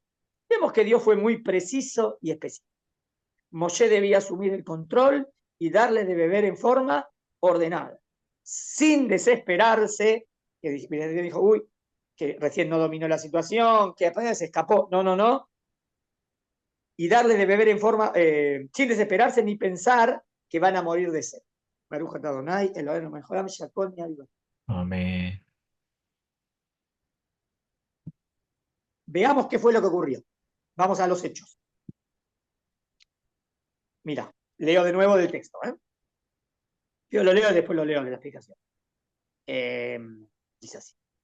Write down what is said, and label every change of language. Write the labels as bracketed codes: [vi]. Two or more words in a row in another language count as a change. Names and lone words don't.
[es] Vemos que Dios fue muy preciso y específico. Moshe debía asumir el control y darle de beber en forma ordenada, sin desesperarse, que dijo, uy, que recién no dominó la situación, que apenas se escapó. No, no, no. Y darle de beber en forma, sin desesperarse ni pensar que van a morir de sed. [he] ברוך אתה אדוני, אלוהינו מלך העולם, שהכל נהיה בדבר. [es] Amén. Veamos qué fue lo que ocurrió. Vamos a los hechos. Mira, leo de nuevo del texto. Yo lo leo y después lo leo de la explicación. Dice así.